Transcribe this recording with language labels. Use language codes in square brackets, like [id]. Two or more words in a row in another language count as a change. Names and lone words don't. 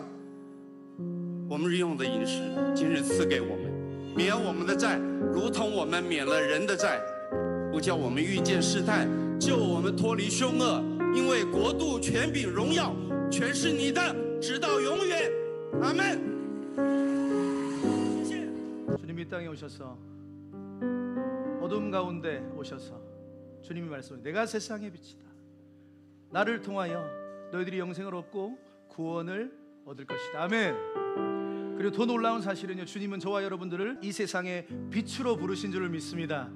[zh] 我们日用的饮食，今日赐给我们，免我们的债，如同我们免了人的债，不叫我们遇见试探，救我们脱离凶恶。因为国度、权柄、荣耀，全是你的，直到永远。阿门。 [ko] 주님이 이 땅에 오셔서 어둠 가운데 오셔서 주님이 말씀을 내가 세상의 빛이다. 나를 통하여 너희들이 영생을 얻고 구원을 얻을 것이다. 아멘. 그리고 더 놀라운 사실은요, 주님은 저와 여러분들을 이 세상의 빛으로 부르신 줄을 믿습니다.